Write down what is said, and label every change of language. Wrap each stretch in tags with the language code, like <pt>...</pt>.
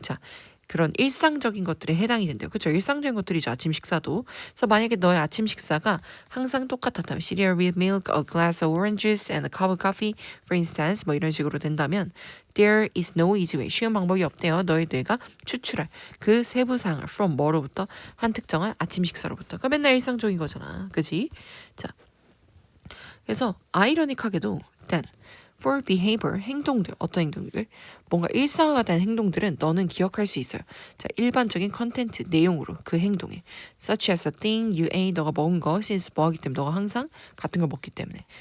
<ko>자, 그런 일상적인 것들에 해당이 된대요. 그렇죠? 일상적인 것들이죠. 아침 식사도. 그래서 만약에 너의 아침 식사가 항상 똑같았다면</ko> <en>cereal with milk, a glass of orange juice, and a cup of coffee, for instance</en> <ko>뭐 이런 식으로 된다면</ko> <en>there is no easy way.</en> <ko>쉬운 방법이 없대요. 너의 뇌가 추출할 그 세부사항을 from 뭐로부터 한 특정한 아침 식사로부터. 그러니까 맨날 일상적인 거잖아. 그치? 자, 그래서 아이러닉하게도</ko> <en>then for behavior,</en> <ko>행동들, 어떤 행동들? 뭔가 일상화가 된 행동들은 너는 기억할 수 있어요. 자, 일반적인 컨텐츠, 내용으로 그 행동에</ko> <en>such as a thing you ate,</en> <ko>너가 먹은 거, since 뭐 하기 때문에 너가 항상 같은 걸 먹기 때문에.</ko>